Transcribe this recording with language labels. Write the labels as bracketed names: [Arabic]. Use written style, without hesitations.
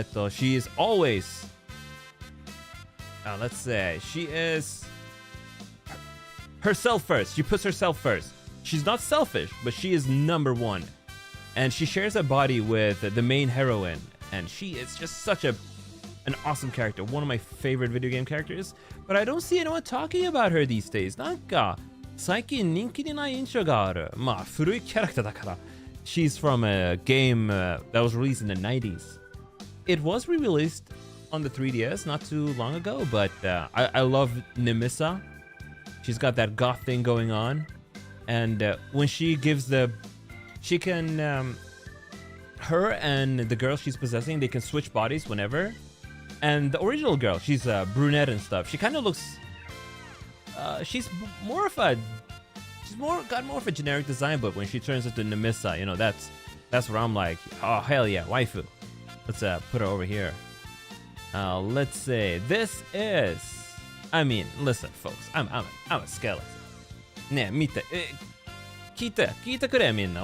[English] she is always let's say she is herself first. She puts herself first. She's not selfish, but she is number one. And she shares a body with the main heroine. And she is just such an awesome character. One of my favorite video game characters. But I don't see anyone talking about her these days. [Japanese] なんか最近人気でない印象がある。まあ古いキャラクターだから。 [English] She's from a game that was released in the 90s. It was re-released on the 3DS not too long ago, but I love Nemissa. She's got that goth thing going on. And when she gives she can, her and the girl she's possessing, they can switch bodies whenever. And the original girl, she's a brunette and stuff. She kind of looks, she's got more of a generic design, but when she turns into Nemissa, you know, that's where I'm like, oh hell yeah, waifu. Let's put her over here. Let's say this is, I mean, listen folks, I'm a skeleton. [Japanese] ねえ見て、聞いてくれみんな。